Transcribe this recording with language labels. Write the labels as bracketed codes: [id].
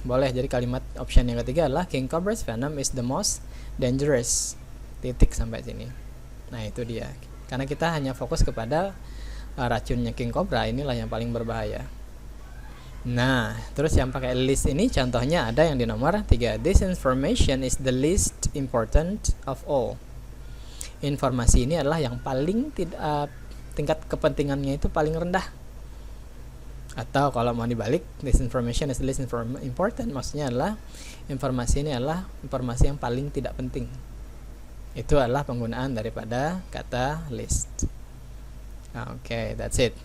[id] Boleh. Jadi kalimat option yang ketiga adalah [en] king cobra's venom is the most dangerous. [id] Titik sampai sini. Nah, itu dia. Karena kita hanya fokus kepada racunnya king cobra, inilah yang paling berbahaya. Nah, terus yang pakai list ini contohnya ada yang di nomor 3. [en] This information is the least important of all. [id] Informasi ini adalah yang paling tingkat kepentingannya itu paling rendah. Atau kalau mau dibalik, [en] this information is the least important, [id] maksudnya adalah informasi ini adalah informasi yang paling tidak penting. Itu adalah penggunaan daripada kata list. [en] Okay, that's it.